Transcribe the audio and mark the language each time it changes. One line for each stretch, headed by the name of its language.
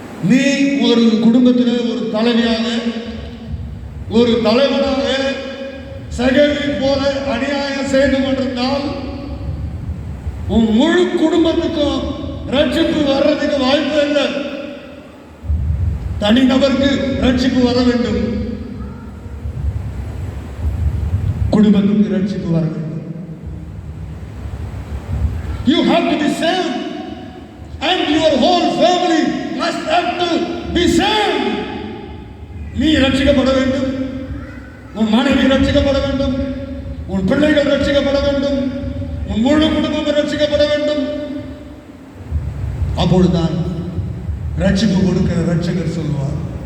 Tamil: நீ ஒரு குடும்பத்தில் ஒரு தலைவியாக ஒரு தலைவனாக சகேயுவை போல அநியாயம் செய்து கொண்டிருந்தால் உன் முழு குடும்பத்துக்கும் ரட்சிப்பு வர்றதுக்கு வாய்ப்பு இல்லை. தனிநபருக்கு ரட்சிப்பு வர வேண்டும், குடும்பத்துக்கு ரட்சிப்பு வர வேண்டும்.
English: You have to be saved and your whole family must have to be saved.
Tamil: நீ ரட்சிக்கப்பட வேண்டும், உன் மனைவி ரட்சிக்கப்பட வேண்டும், உன் பிள்ளைகள் ரட்சிக்கப்பட வேண்டும். உன் முழு குடும்பம் ரட்சிக்கப்பட வேண்டும். அப்பொழுதுதான் ரட்சிப்பு கொடுக்கிற ரட்சகர் சொல்வார்.